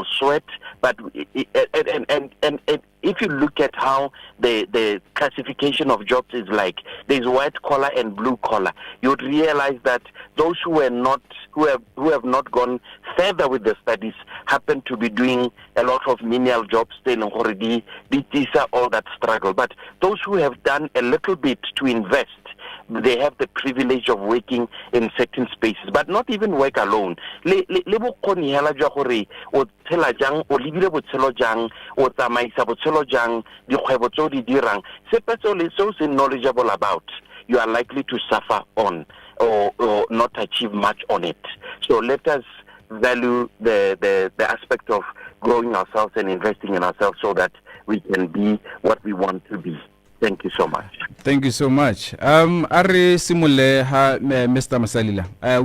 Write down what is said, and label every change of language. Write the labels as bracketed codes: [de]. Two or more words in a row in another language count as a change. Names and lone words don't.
[en] sweat, but and if you look at how the classification of jobs is like, there's white collar and blue collar, you would realize that those who have not gone further with the studies happen to be doing a lot of menial jobs still already, these are all that struggle. But those who have done a little bit to invest, they have the privilege of working in certain spaces, but not even work alone. [tn] Le bokgoni hela jwa gore o tshela jang o libile botshelo jang o tsamaisa botshelo jang dikgwebo tso di dirang sepe le so se [en] knowledgeable about, you are likely to suffer on or not achieve much on it. So let us value the aspect of growing ourselves and investing in ourselves so that we can be what we want to be. Thank you so much. Thank you so much. [tn] Are Simule [en] Mr. Masalila.